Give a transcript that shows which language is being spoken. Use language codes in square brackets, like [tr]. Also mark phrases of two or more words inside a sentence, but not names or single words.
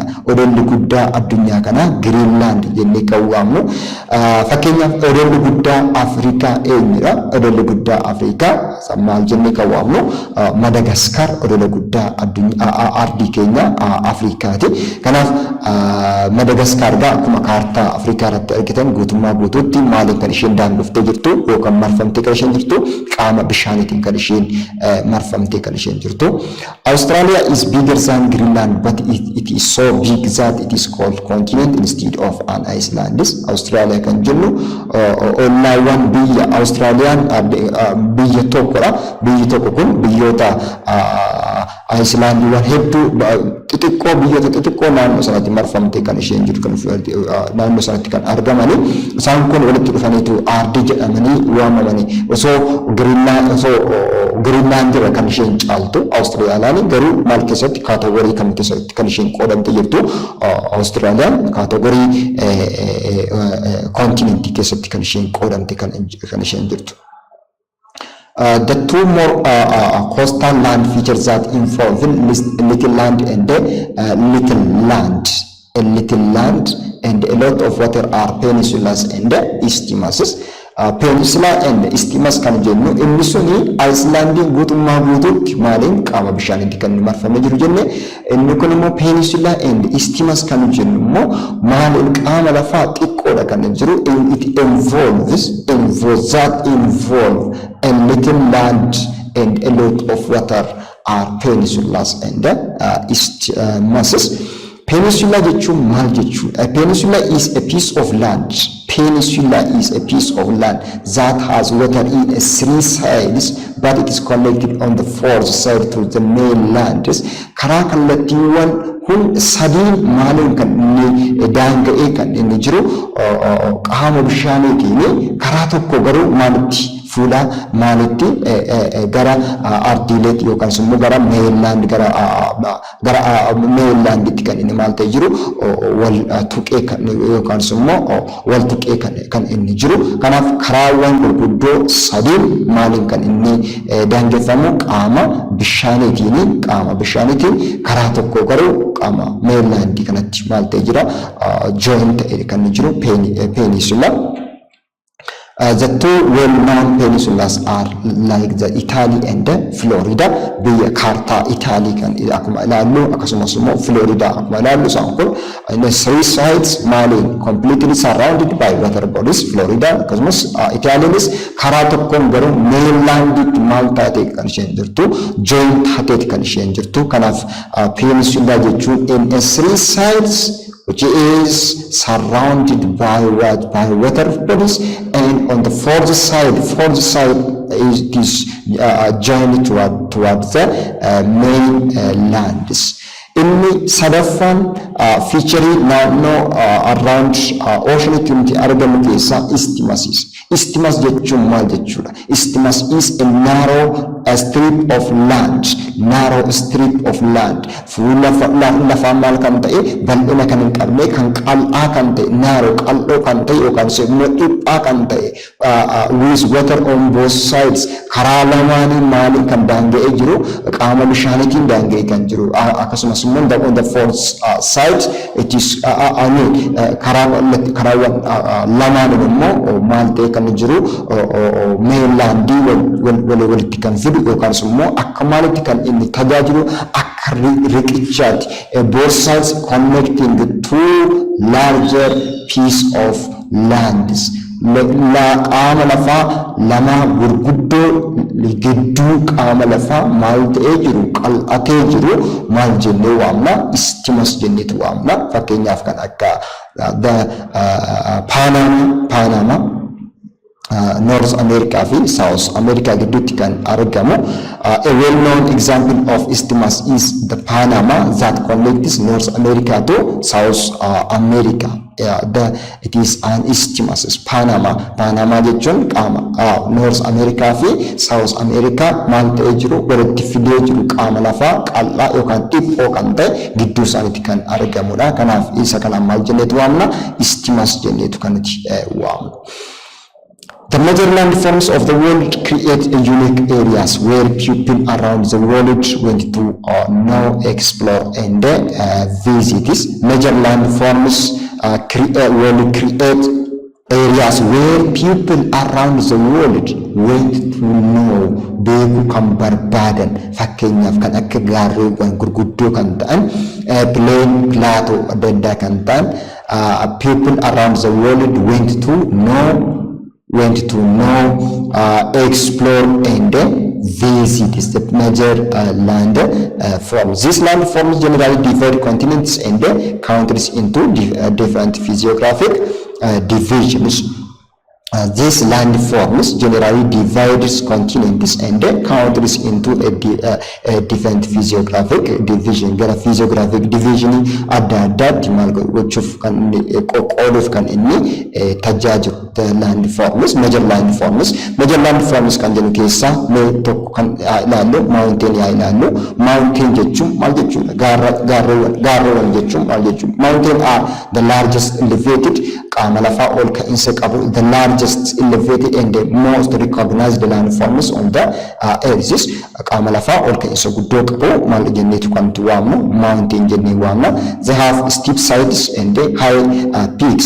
[om] Odolli guddaa addunyaa kana Greenland jennee qawwaamnu. Fakkeenyaaf odolli guddaa Afrikaa eenyudha? Odolli guddaa Afrikaa maal jennee qawwaamnu Madagaskar odola guddaa addunyaa ardii keenya Afrikaati. Kanaaf Madagaskar akkuma kaartaa Afrikaa irratti argitan guutummaa guutuutti maaliin kan isheen daangooftee jirtu yookaan marfamtee kan isheen jirtu qaama bishaaniitiin kan isheen marfamtee kan isheen jirtu. [en] Australia is bigger than Greenland but it is so big that it is called continent instead of an island. [om] Australia kan jennu ollaawwan biyya Australiyaan biyya tokkodha. Biyyi tokko kun biyyoota Icelandiiwwan hedduu xixiqqoo naannoo sanatti marfamtee kan isheen jirtu naannoo sanatti kan argamani. Isaan kun walitti dhufaniitu aardii jedhamanii waamamanii osoo Greenland irra kan isheen caaltu Austraaliyaan garuu maal keessatti kaatoogorii kam keessatti kan isheen qoodamte jirtu Austraaliyaan kaatoogorii kontinentii keessatti kan isheen qoodamte kan isheen jirtu. [en] The two more coastal land features that involve little land and little land and a lot of water are peninsulas and isthmuses. Peninsula and isthmus [om] kan jennu inni suni Icelandiin guutummaa guutuutti maaliin qaama bishaaniitti kan marfamee jiru jenne inni kun immoo [en] peninsula and isthmus [om] kan jennu immoo maaliin qaama lafaa xiqqoodha kan jiru [en] it involve a little land and a lot of water are peninsulas and isthmuses. [om] Peninsula jechuun maal jechuudha? [en] Peninsula is a piece of land. Peninsula is a piece of land that has water in three sides, but it is connected on the fourth side to the mainland. [om] Karaa kallattiiwwan kun sadiin maaliin kan inni daanga'ee kan inni jiru qaama bishaaniitiin karaa tokko garuu maalitti fuula maalitti gara ardiileetti yookaan immoo gara mainland gara mainlanditti kan inni maal ta'e jiru wal tuqee kan yookaan immoo wal tuqee kan inni jiru. Kanaaf karaawwan gurguddoo sadiin maaliin kan inni daangeffamu qaama bishaaniitiin karaa tokko garuu qaama mainlandii kanatti maal ta'e jira joint kan inni jiru peninsula. [en] The two well-known peninsulas are like the Italy and the Florida. [om] Biyya kaartaa Italy kan akkuma ilaallu akkasumas immoo Florida akkuma ilaallu isaan kun [en] the three sides [om] maaliin [en] completely surrounded by water bodies. [om] Florida akkasumas Italianis karaa tokkoon garuu mainlanditti maal taatee kan isheen jirtu joint taateeti kan isheen jirtu. Kanaaf peninsula jechuun [en] in three sides which is surrounded by water bodies, and on the fourth side is joined towards the mainlands. [om] Inni sadaffaan featuring naannoo [en] around ocean community [om] argamu keessa isthmuses. Isthmus jechuun maal jechuudha? [en] Isthmus is a narrow strip of land. [om] Fuula lafaa maal kan ta'e bal'ina kan hin qabne kan qal'aa kan ta'e narrow qal'oo kan ta'e yookaan immoo dhiphaa kan ta'e [en] with water on both sides. [om] Karaa lamaanii maaliin kan daanga'ee jiru qaama bishaaniitiin daanga'ee kan jiru. Akkasumas [en] on the fourth side it is [om] karaawwan lamaan immoo maal ta'e kan jiru mainlandii walitti kan fidu yookaan immoo akka maalitti kan inni tajaajilu akka riqichaati. [en] Both sides connecting the two larger piece of lands. [om] Qaama lafaa lama gurguddoo gidduu qaama lafaa maal ta'ee jiru qal'atee jiru maal jennee waamna? Isthmus jenneetu waamna. Fakkeenyaaf kan akka Panama North America fi South America gidduutti kan argamu. [en] A well-known example of isthmus is the Panama that connects North America to South America. It is an isthmus. [om] Panama jechuun qaama North America fi South America maal ta'ee jiru walitti fidee jiru qaama lafaa qal'aa yookaan dhiphoo kan ta'e gidduu isaaniitti kan argamudha. Kanaaf isa kana maal jenneetu waamna? Isthmus jenneetu kan waamnu. [en] The major landforms of the world create unique areas where people around the world went to know, explore, and visit. Major landforms will create areas where people around the world went to know, [om] beeku kan barbaadan. Fakkeenyaaf kan akka gaarreewwan gurguddoo kan ta'an plateau adda addaa kan ta'an [en] people around the world went to know, explore, and visit. Is the major land forms. These land forms generally divide continents and countries into different physiographic divisions. These land forms generally divide continents and countries into a different physiographic division. [om] Gara physiographic division adda addaatti maal gochuuf kan qoqqooduuf kan inni tajaajilu. [en] The land forms, major land forms [om] kan jennu keessaa tokko kan ilaallu mountain yaa ilaallu. Mountain jechuun maal jechuudha? Gaarreewwan jechuun maal jechuudha? [en] Mountain are the largest elevated [om] qaama lafaa ol ka'iinsa qabu, [en] the largest elevated and the most recognized landforms on the earth. [om] Qaama lafaa ol ka'iinsa guddoo qabu maal jenneetu kan waamnu? Mountain jennee waamna. [en] They have steep sides and high peaks.